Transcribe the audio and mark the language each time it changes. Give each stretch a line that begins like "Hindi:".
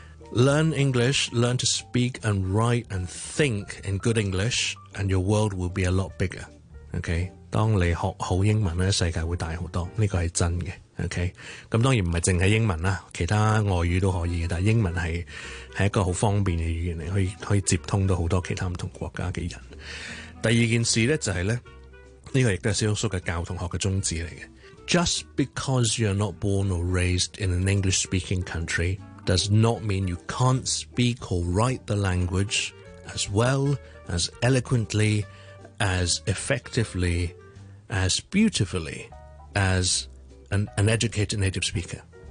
English: Learn English, learn to speak and write and think in good English, and your world will be a lot bigger.
Cantonese: Okay, 当你学好英文世界会大好多，这个是真的。 Okay, 咁当然不是只是英文，其他外语都可以，但英文 是一个很方便的语言，可以接通到很多其他不同国家的人。第二件事呢，就是呢，这个亦都是萧叔的教同学的宗旨来的。
English: Just because you're not born or raised in an English speaking country,does not mean you can't speak or write the language as well, as eloquently, as effectively, as beautifully as an educated native speaker.